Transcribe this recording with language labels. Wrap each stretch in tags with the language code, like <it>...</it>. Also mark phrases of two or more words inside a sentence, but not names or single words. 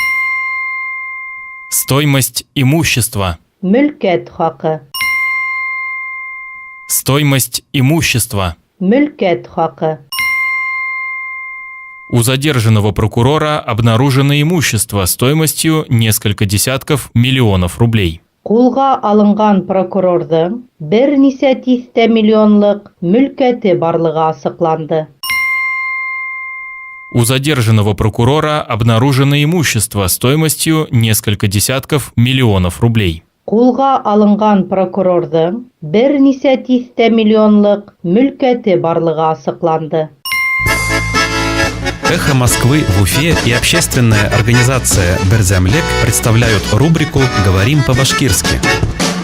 <ru>Стоимость имущества.</ru> <ba>Mülket хакы.</ba> <ru>Стоимость имущества.</ru> <ba>Mülket хакы.</ba> <ru>У задержанного прокурора обнаружено имущество стоимостью несколько десятков миллионов рублей.</ru> <ba>Кулга алынган прокурордың бер ничә тистә миллионлык мülкәте барлыгы ачыкланды.</ba> <ru>У задержанного прокурора обнаружено имущество стоимостью несколько десятков миллионов рублей.</ru> <ba>Кулга алынган прокурордың бер ничә тистә миллионлык мülкәте барлыгы ачыкланды.</ba> <ru>«Эхо Москвы» в Уфе и общественная организация «Берзямлек» представляют рубрику «Говорим по-башкирски».</ru>